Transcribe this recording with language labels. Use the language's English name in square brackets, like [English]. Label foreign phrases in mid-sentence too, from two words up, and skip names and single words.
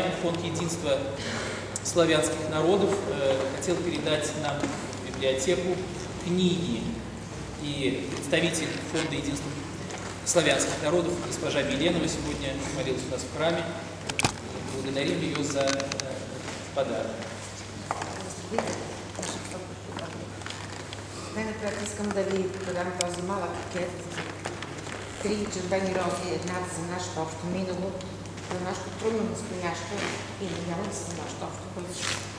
[Russian] Фонд единства славянских народов хотел передать нам в библиотеку книги. И представитель Фонда единства славянских народов, госпожа Миленова, сегодня молилась у нас в храме. Благодарим ее за подарок. [Bulgarian] Най-напред искам да ви подам този малък пакет. 3 червени рози, едната за нашето общо минало, за нашето трудно настоящо и надявам се за нашето общо бъдеще.